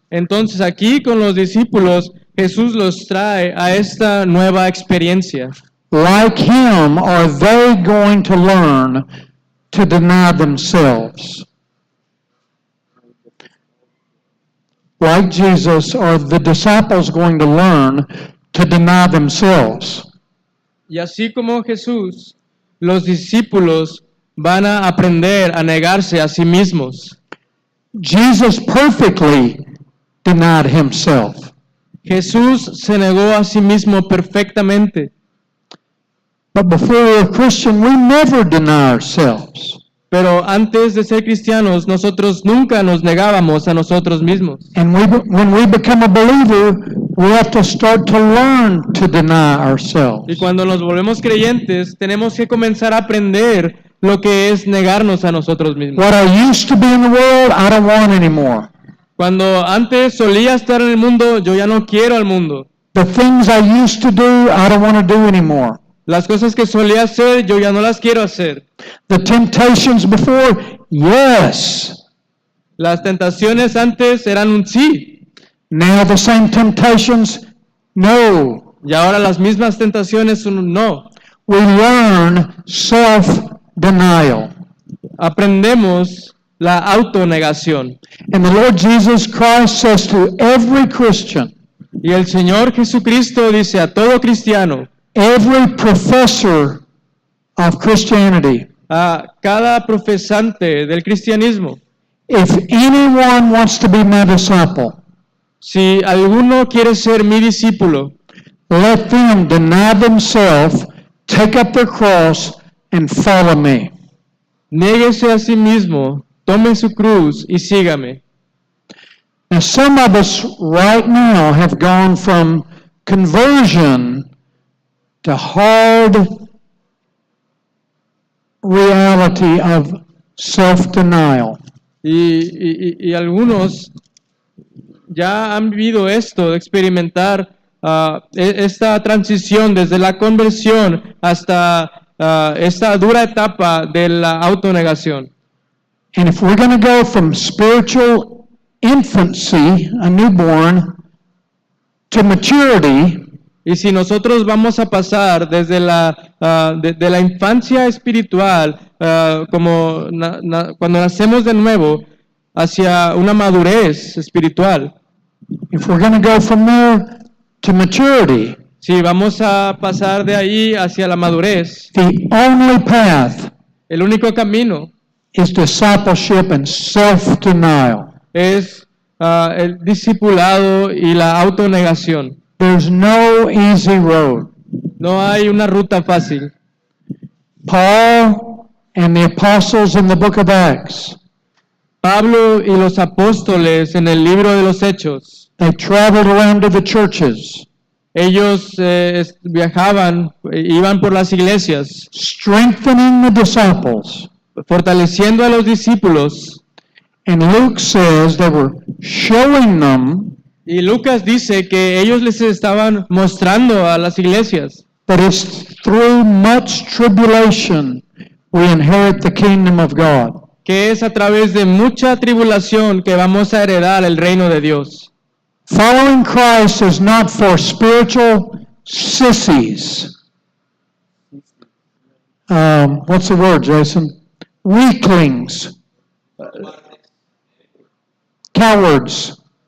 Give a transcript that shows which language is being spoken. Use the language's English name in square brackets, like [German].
[Spanish] Entonces aquí con los discípulos, Jesús los trae a esta nueva experiencia. [English] Like him, are they going to learn to deny themselves? Like Jesus, are the disciples going to learn to deny themselves? [Spanish] Y así como Jesús, los discípulos van a aprender a negarse a sí mismos. [English] Jesus perfectly denied himself. [Spanish] Jesús se negó a sí mismo perfectamente. [English] But before we're a Christian, we never deny ourselves. [Spanish] Pero antes de ser cristianos, nosotros nunca nos negábamos a nosotros mismos. [English] And when we become a believer, we have to start to learn to deny ourselves. [Spanish] Y cuando nos volvemos creyentes, tenemos que comenzar a aprender lo que es negarnos a nosotros mismos. [English] What I used to be in the world, I don't want anymore. [Spanish] Cuando antes solía estar en el mundo, yo ya no quiero al mundo. [English] The things I used to do, I don't want to do anymore. [Spanish] Las cosas que solía hacer, yo ya no las quiero hacer. [English] The temptations before, yes. [Spanish] Las tentaciones antes eran un sí. [English] Now the same temptations, no. [Spanish] Y ahora las mismas tentaciones son un no. [English] We learn self-denial. [Spanish] Aprendemos la autonegación. [English] And the Lord Jesus Christ says to every Christian, [Spanish] Y el Señor Jesucristo dice a todo cristiano, [English] every professor of Christianity, [Spanish] a cada profesante del cristianismo, [English] if anyone wants to be my disciple, [Spanish] si alguno quiere ser mi discípulo, [English] let them deny themselves, take up their cross, and follow me. [Spanish] niéguese a sí mismo, tome su cruz y sígame. [English] Now, some of us right now have gone from conversion to hard reality of self-denial. [Spanish] Y algunos ya han vivido esto, de experimentar esta transición desde la conversión hasta esta dura etapa de la autonegación. [English] And if we're going to go from spiritual infancy, a newborn, to maturity, [Spanish] Y si nosotros vamos a pasar desde de la infancia espiritual, cuando nacemos de nuevo, hacia una madurez espiritual, [English] if we're going to go from there to maturity, [Spanish] si vamos a pasar de ahí hacia la madurez, [English] the only path [Spanish] el único camino [English] is discipleship and self-denial. [Spanish] es el discipulado y la autonegación. [English] There's no easy road. [Spanish] No hay una ruta fácil. [English] Paul and the apostles in the book of Acts, [Spanish] Pablo y los apóstoles en el libro de los Hechos, [English] they traveled around to the churches, [Spanish] ellos viajaban, iban por las iglesias, [English] strengthening the disciples. [Spanish] fortaleciendo a los discípulos. [English] And Luke says they were showing them [Spanish] Y Lucas dice que ellos les estaban mostrando a las iglesias [English] that it's through much tribulation we inherit the kingdom of God. [Spanish] que es a través de mucha tribulación que vamos a heredar el reino de Dios. [English] Following Christ is not for spiritual sissies. What's the word, Jason? Weaklings. Cowards.